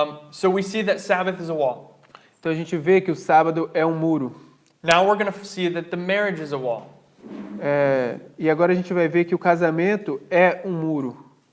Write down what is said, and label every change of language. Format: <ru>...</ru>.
<en>So we see that Sabbath is a wall.</en> <pt>Então a gente vê que o sábado é um muro.</pt> <en>Now we're going to see that the marriage is a wall.</en> <pt>E agora a gente vai ver que o casamento é um muro.</pt>